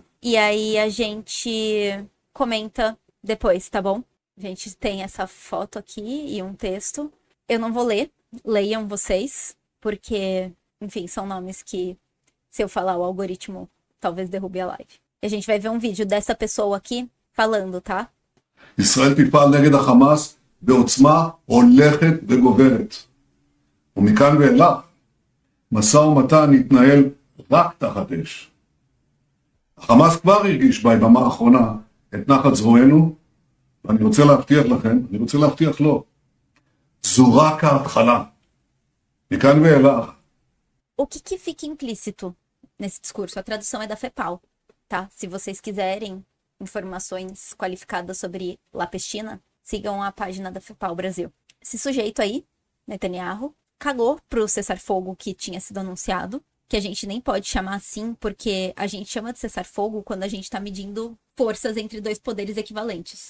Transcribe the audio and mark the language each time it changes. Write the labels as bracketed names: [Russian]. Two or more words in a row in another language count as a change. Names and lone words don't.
[Portuguese] E aí a gente comenta depois, tá bom? A gente tem essa foto aqui e um texto. Eu não vou ler, leiam vocês, porque, enfim, são nomes que, se eu falar, o algoritmo talvez derrube a live. E a gente vai ver um vídeo dessa pessoa aqui falando, tá? [Hebrew] ישראל תפעל נגד החמאס בעוצמה הולכת וגוברת. ומכאן ואילך, משא ומתן יתנהל רק תחת אש. החמאס כבר הרגיש ביממה האחרונה את נחת זרוענו, ואני רוצה להבטיח לכם, אני רוצה להבטיח לו, זו רק ההתחלה. מכאן ואילך. [Portuguese] O que fica implícito nesse discurso? A tradução é da FEPAL, tá? Se vocês quiserem informações qualificadas sobre Lapestina, sigam a página da FEPAL Brasil. Esse sujeito aí, Netanyahu, cagou pro cessar-fogo que tinha sido anunciado, que a gente nem pode chamar assim, porque a gente chama de cessar-fogo quando a gente tá medindo forças entre dois poderes equivalentes.